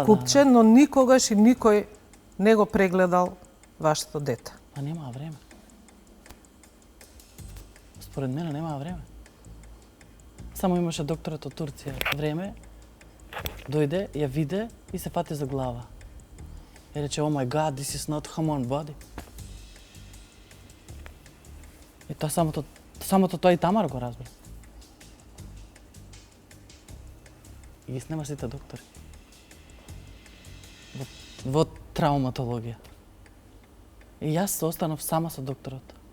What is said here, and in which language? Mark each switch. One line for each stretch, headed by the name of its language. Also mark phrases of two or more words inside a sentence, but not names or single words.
Macedonian: купче, но никогаш и никој не го прегледал вашето дете. Па немаа време. Според мене немаа време. Само имаше докторот од Турција време, дојде, ја виде и се фати за глава. И рече,
English: oh my god, this is not human body.
Macedonian: И тоа самото тоа и Тамар го разбра. И ги снема сите доктори. Во трауматологија. И јас се останав сама со докторот.